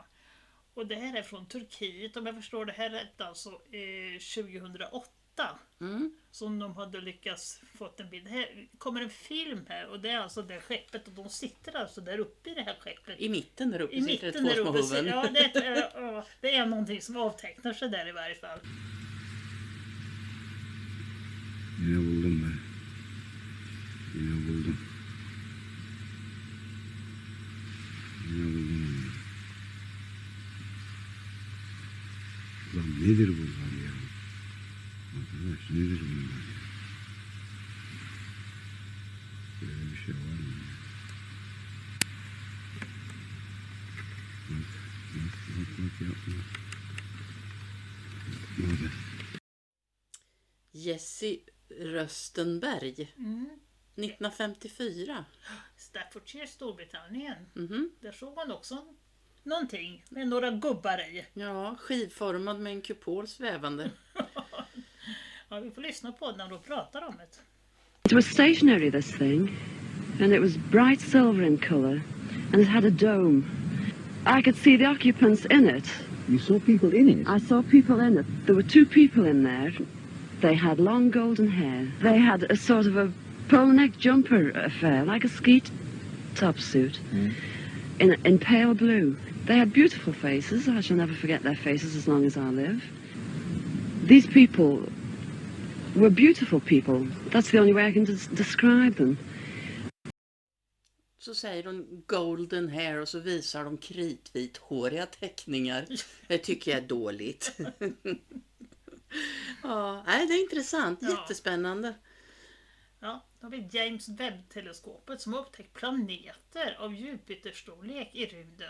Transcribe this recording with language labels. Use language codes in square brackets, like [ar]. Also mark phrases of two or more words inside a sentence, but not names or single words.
[sv] Och det här är från Turkiet, om jag förstår det här rätt, alltså 2008. Som de hade lyckats fått en bild. Här kommer en film här, och det är alltså det skeppet, och de sitter alltså där uppe i det här skeppet. I mitten där uppe I sitter mitten det två där små uppe. huvuden. Ja, det är någonting som avtecknar sig där i varje fall. [tr] Yine buldum ben. Yine buldum. Ulan nedir bunlar ya? Arkadaş nedir bunlar ya? Böyle bir şey var mı? Bak yapma. Yapma be. [sv] Jesse Röstenberg. 1954. Staffordshire, Storbritannien. Där såg man också någonting med några gubbar i. Ja, skivformad med en kupol svävande. Ja, vi får lyssna på när de pratar om det. [en] It was stationary, this thing, and it was bright silver in colour, and it had a dome. I could see the occupants in it. You saw people in it? I saw people in it. There were two people in there. They had long golden hair. They had a sort of a polo neck jumper affair, like a ski top suit, in pale blue. They had beautiful faces. I shall never forget their faces as long as I live. These people were beautiful people. That's the only way I can describe them. [sv] Så säger de [en] golden hair [sv] och så visar de kritvithåriga teckningar. Det tycker jag är dåligt. Ja, det är intressant. Jättespännande. Ja, då har vi James Webb-teleskopet som har upptäckt planeter av Jupiterstorlek i rymden.